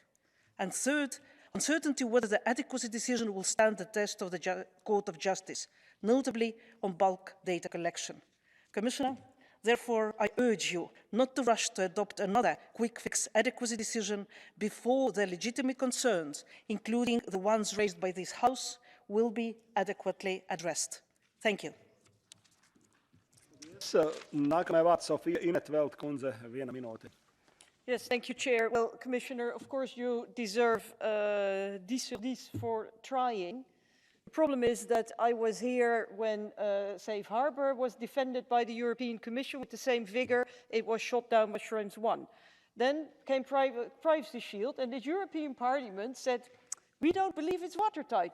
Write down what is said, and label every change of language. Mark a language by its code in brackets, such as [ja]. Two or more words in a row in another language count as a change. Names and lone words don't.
[en] And third, uncertainty whether the adequacy decision will stand the test of the Court of Justice, notably on bulk data collection. Commissioner, therefore, I urge you not to rush to adopt another quick-fix adequacy decision before the legitimate concerns, including the ones raised by this House, will be adequately addressed. Thank you. [lv] Nākamais vārds Sofija Inetveld kundze, 1 minūte. [en] Yes, thank you, Chair. Well, Commissioner, of course you deserve 10 sur 10 for trying. The problem is that I was here when Safe Harbor was defended by the European Commission with the same vigor. It was shot down by Schrems 1. Then came Privacy Shield, and the European Parliament said, we don't believe it's watertight.